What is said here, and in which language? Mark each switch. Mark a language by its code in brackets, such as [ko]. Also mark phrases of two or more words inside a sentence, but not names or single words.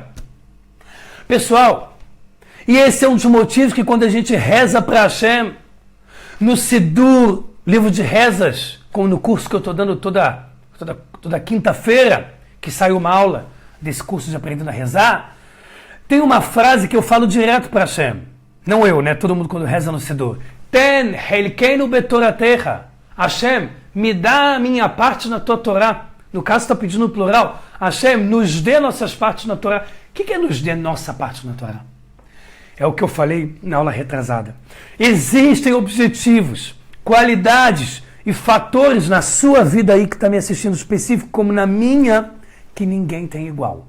[pt] Pessoal, e esse é um dos motivos que quando a gente reza para Hashem, no Sidur, livro de rezas, como no curso que eu estou dando toda quinta-feira, que sai uma aula desse curso de Aprendendo a Rezar, tem uma frase que eu falo direto para Hashem. Não eu, né? Todo mundo quando reza no Sidur. [he] תן חלקנו בתורתך. [pt] Hashem, me dá a minha parte na tua Torá. No caso, está pedindo no plural. Hashem, nos dê nossas partes na Torá. O que é nos dê nossa parte na Torá? É o que eu falei na aula retrasada. Existem objetivos, qualidades e fatores na sua vida aí que está me assistindo específico, como na minha, que ninguém tem igual.